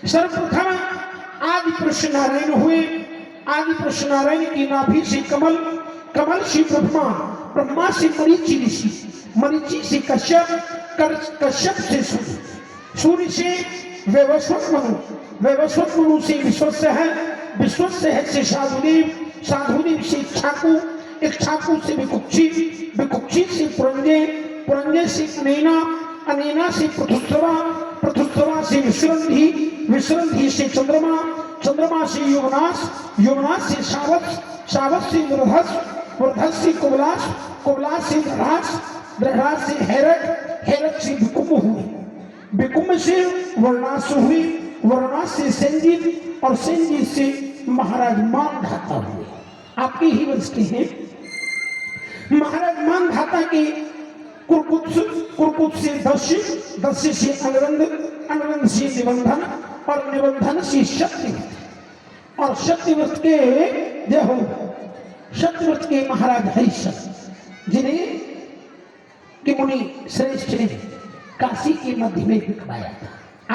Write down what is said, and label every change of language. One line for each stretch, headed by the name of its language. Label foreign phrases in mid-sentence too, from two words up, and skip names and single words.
Hindi: सर्वप्रथम आदि पुरुष नारायण हुए। आदि पुरुष नारायण की नाभि से कमल, कमल से ब्रह्मा, ब्रह्मा से मरीचि ऋषि, मरीचि से कश्यप, कश्यप से सूर्य, सूर्य से वैवस्वत मनु, वैवस्वत मनु से विश्वसह, विश्वसह से साधुदेव, साधुदेव से इक्ष्वाकु, इक्ष्वाकु से विकुक्षी, विकुक्षी से पुरंजे, पुरंजे से अनेना, अनेना से पृथुस्रवा, पृथुस्रवा से विश्रंधी, विश्रंधी से चंद्रमा, चंद्रमा से योगनाश, योगनाश से सावत, सावत से वृधस, वृधस से कुबलाश, कुबलाश से दृढ़ास, दृढ़ास से हैरक, हैरक से विकुंभ हुई, विकुंभ से वर्णास हुई, वर्णास से संजीत, और संजीत से महाराज मानधाता हुए। आपके ही वंश के हैं महाराज मानधाता के। कुरकुत से दस्य, दस्य से अनवंद, अनवंद से निबंधन, और निबंधन से सत्यव्रत, और सत्यव्रत के जय हो, सत्यव्रत के महाराज हरिश्चंद्र, जिन्हें कि मुनि श्रेष्ठ ने काशी के मध्य में बिठवाया था।